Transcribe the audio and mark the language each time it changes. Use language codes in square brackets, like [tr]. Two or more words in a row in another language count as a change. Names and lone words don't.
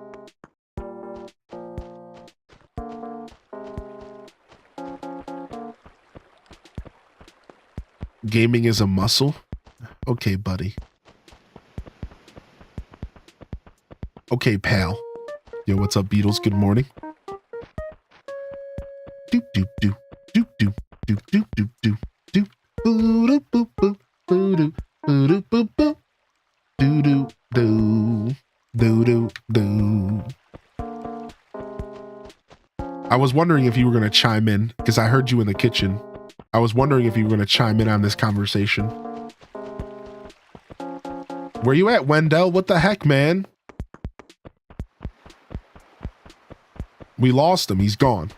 [en] Gaming is a muscle? Okay, buddy. Okay, pal. Yo, what's up, Beatles? Good morning. Doop doop doop doop doop doop doop doop doop doop. Boo doop boop boop boo doop boo doop boop boop doo doo doo doo doo doo. I was wondering if you were gonna chime in because I heard you in the kitchen. I was wondering if you were gonna chime in on this conversation. Where you at, Wendell? What the heck, man? We lost him. He's gone.